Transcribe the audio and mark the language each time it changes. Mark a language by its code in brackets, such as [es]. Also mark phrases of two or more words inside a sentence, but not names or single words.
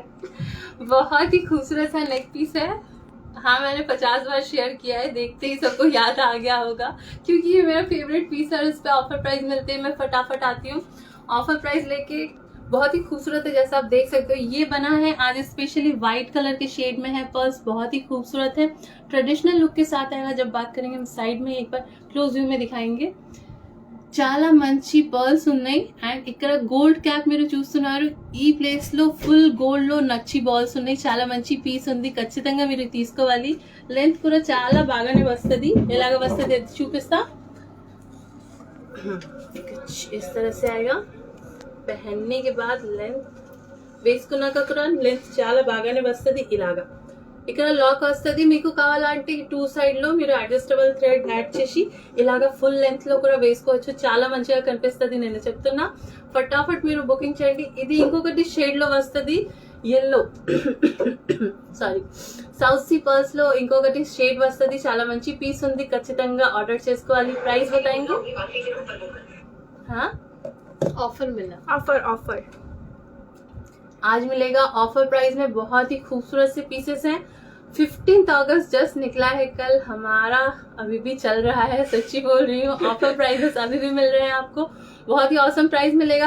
[hi] बहुत ही खूबसूरत सा [en] neck piece [hi] है। हाँ, मैंने 50 बार शेयर किया है, देखते ही सबको याद आ गया होगा, क्योंकि ये मेरा [en] favourite piece [hi] है और इस पे [en] offer price [hi] मिलते हैं। मैं फटाफट आती हूँ [en] offer price [hi] लेके। बहुत ही खूबसूरत है, जैसा आप देख सकते हो। ये बना है आज [en] specially white colour [hi] के शेड में है। पर्स बहुत ही खूबसूरत है, [en] traditional look [hi] के साथ आएगा। जब बात करेंगे हम साइड में, एक बार [en] close view [hi] में दिखाएंगे। [te] చాలా మంచి పర్ల్స్ ఉన్నాయి అండ్ ఇక్కడ [en] gold cap [te] మీరు చూస్తున్నారు. ఈ ప్లేస్ లో [en] full gold [te] లో నచ్చి బాల్స్ ఉన్నాయి. చాలా మంచి పీస్ ఉంది, ఖచ్చితంగా మీరు తీసుకోవాలి. లెంత్ కూడా చాలా బాగానే వస్తుంది. ఎలాగ వస్తుంది అది చూపిస్తా. [hi] इस तरह से आएगा। पहनने के बाद लेंथ [te] వేసుకున్నాక కూడా లెంత్ చాలా బాగానే వస్తుంది. ఇలాగా ఇక్కడ లాక్ వస్తుంది. మీకు కావాలంటే 2 సైడ్ లో మీరు [en] adjustable thread add [te] చేసి ఇలాగా [en] full length [te] లో కూడా వేసుకోవచ్చు. చాలా మంచిగా కనిపిస్తుంది, నేను చెప్తున్నా. ఫటాఫట్ మీరు బుకింగ్ చేయండి. ఇది ఇంకొకటి షేడ్ లో వస్తుంది, [en] yellow sorry South Sea pearls [te] లో ఇంకొకటి షేడ్ వస్తుంది. చాలా మంచి పీస్ ఉంది, ఖచ్చితంగా ఆర్డర్ చేసుకోవాలి. [hi] ప్రైస్ बताएंगे? हाँ, ऑफर मिला। ऑफर आज मिलेगा [en] offer price [hi] में। बहुत ही खूबसूरत से पीसेस हैं। 15 अगस्त जस्ट निकला है कल, हमारा अभी भी चल रहा है। सच्ची बोल रही हूँ, [en] offer prices [hi] अभी भी मिल रहे हैं आपको। बहुत ही [en] awesome price [hi] मिलेगा।